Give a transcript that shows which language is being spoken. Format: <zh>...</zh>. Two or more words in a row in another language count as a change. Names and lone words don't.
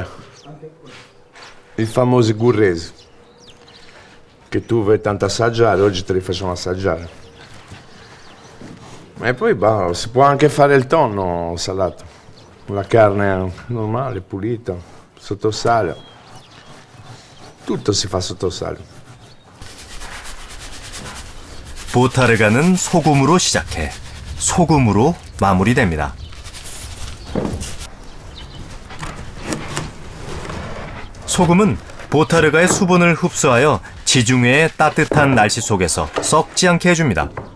<it>I famosi gurresi, che tu vuoi tanto assaggiare, oggi te li facciamo assaggiare. E poi si può anche fare il tonno salato, la carne normale, pulita, sotto sale. Tutto si fa sotto sale.</it> <ko>보타르가는 소금으로 시작해 소금으로 마무리됩니다. 소금은 보타르가의 수분을 흡수하여 지중해의 따뜻한 날씨 속에서 썩지 않게 해줍니다.</ko>